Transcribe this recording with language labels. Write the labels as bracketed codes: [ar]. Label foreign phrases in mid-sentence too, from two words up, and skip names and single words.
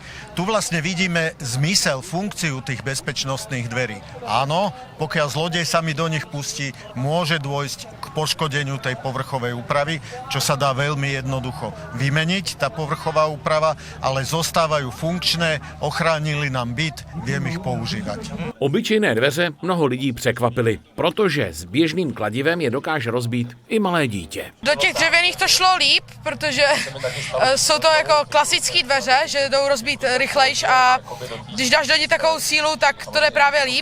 [sk] Tu vlastne vidíme zmysel, funkciu tých bezpečnostných dverí. Áno, pokiaľ zlodej sa mi do nich pustí, môže dôjsť k poškodeniu tej povrchovej úpravy, čo sa dá veľmi jednoducho vymeniť, tá povrchová úprava, ale zostávajú funkčné, ochránili nám byt, viem ich používať. [cs] Obyčejné dveře mnoho lidí překvapily, protože s běžným kladivem je dokáže rozbít i malé dítě. Do těch dřevěných to šlo líp, protože jsou to jako klasické dveře, že jdou rozbít rychlejš a když dáš do ní takovou sílu, tak to jde právě líp.